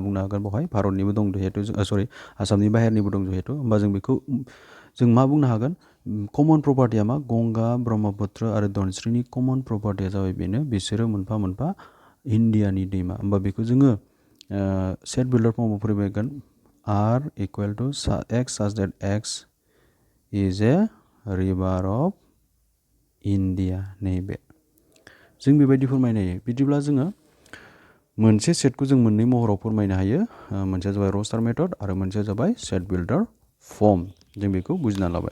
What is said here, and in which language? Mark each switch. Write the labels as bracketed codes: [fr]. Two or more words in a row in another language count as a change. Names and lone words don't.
[brx] बुंनो हागोन बेवहाय भारतनिबो दं जिहेतु आसामनि बाहेरनिबो दं जिहेतु होमबा जों बेखौ जों मा बुंनो हागोन [en] common property [brx] मा गंगा ब्रह्मपुत्र आरो धोनस्रिनि [en] common property [brx] जाबाय बेनो बिसोरो मोनफा मोनफा इन्डियानि दैमा होमबा बेखौ जोङो [en] set builder form [brx] फोरमायगोन [en] R equal to x such that x is a river of India [brx] नैबे जों बेबायदि फोरमायनो हायो। बिदिब्ला जोङो मोनसे सेटखौ जों मोननै महराव फोरमायनो हायो। मोनसेया जाबाय [en] roster method [brx] आरो मोनसेया जाबाय [en] set builder form. [brx] जों बेखौ बुजिना लाबाय।